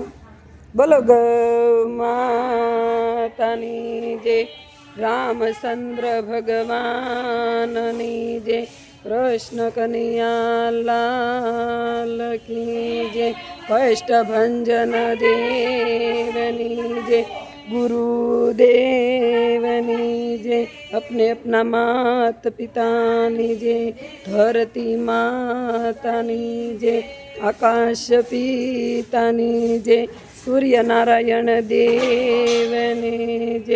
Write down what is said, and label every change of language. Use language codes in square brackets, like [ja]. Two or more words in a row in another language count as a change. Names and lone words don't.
[gu] બોલો ગૌ માતાની જય, રામચંદ્ર ભગવાનની જય, [hi] कृष्ण कन्हैया लाल की जय, [gu] કષ્ટભંજન દેવની જય, ગુરુદેવની જય, [hi] अपने अपना [gu] માત પિતાની જય, ધરતી માતાની જય, આકાશ પિતાની જય, સૂર્ય નારાયણ દેવને જય.